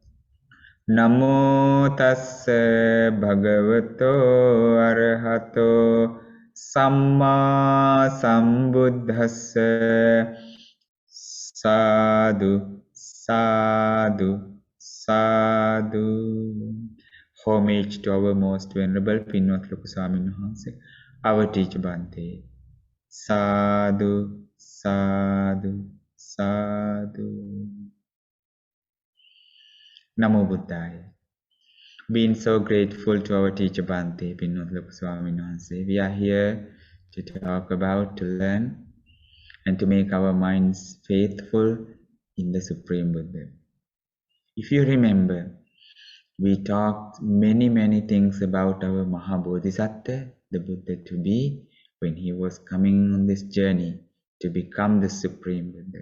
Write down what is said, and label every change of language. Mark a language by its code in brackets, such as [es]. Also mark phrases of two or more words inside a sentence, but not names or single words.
[pi] Namo tassa bhagavato arahato samma sambuddhassa. Sadhu, sadhu, sadhu. [en] Homage to our most venerable Pinot Loku Swamin Wahanse, our teacher Bhante. [pi] Sadhu, sadhu, sadhu. Namo Buddhaya. [en] Being so grateful to our teacher Bhante, Pinot Loku Swamin Wahanse. We are here to talk about, to learn, and to make our minds faithful in the Supreme Buddha. If you remember, we talked many things about our Mahabodhisattva, the Buddha to be, when he was coming on this journey to become the Supreme Buddha.